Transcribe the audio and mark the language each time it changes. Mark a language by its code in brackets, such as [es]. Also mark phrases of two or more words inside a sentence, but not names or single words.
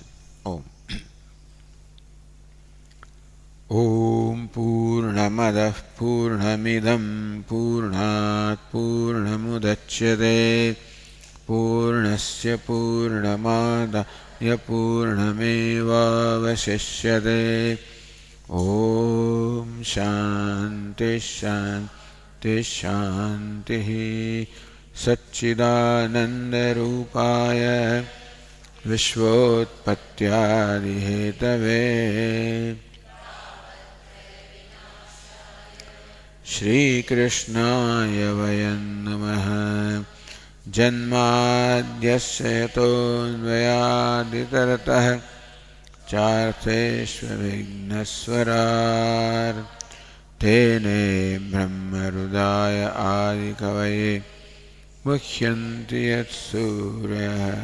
[sa] ॐ ॐ पूर्णमदः पूर्णमिदं पूर्णात् पूर्णमुदच्यते पूर्णस्य पूर्णमादाय पूर्णमेवावशिष्यते. ॐ शान्तिः शान्तिः शान्तिः. સચ્ચિદાનંદરૂપાય विश्वोत्पत्त्यादिहेतवे श्रीकृष्णाय वयं नमः। जन्माद्यस्य यतोऽन्वयादितरतः चार्थेष्वभिघ्नस्वराट् तेने ब्रह्महृदाय आदिकवये मुह्यन्ति यत्सूरयः